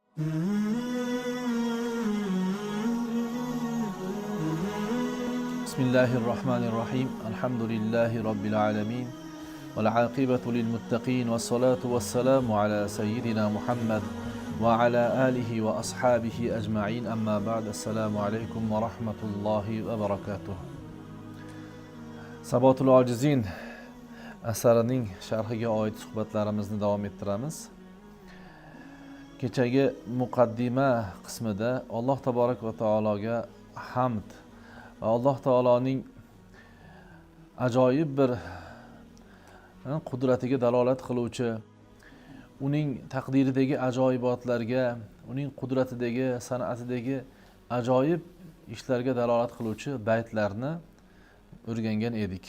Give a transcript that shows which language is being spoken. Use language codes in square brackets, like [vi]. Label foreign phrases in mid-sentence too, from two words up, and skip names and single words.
[ar] Bismillahirrahmanirrahim. الحمد لله رب العالمين. والعاقبة للمتقين. والصلاة والسلام على سيدنا محمد وعلى آله وأصحابه أجمعين. أما بعد. السلام عليكم ورحمة الله وبركاته. [uz] Sabotul Ojizin asarining sharhiga oid suhbatlarimizni davom ettiramiz. Kechagi muqaddima qismida Alloh taborak va taologa hamd va Alloh taoloning ajoyib bir qudratiga dalolat qiluvchi, uning taqdiridagi ajoyibotlarga, uning qudratidagi, san'atidagi ajoyib ishlarga dalolat qiluvchi baytlarni o'rgangan edik.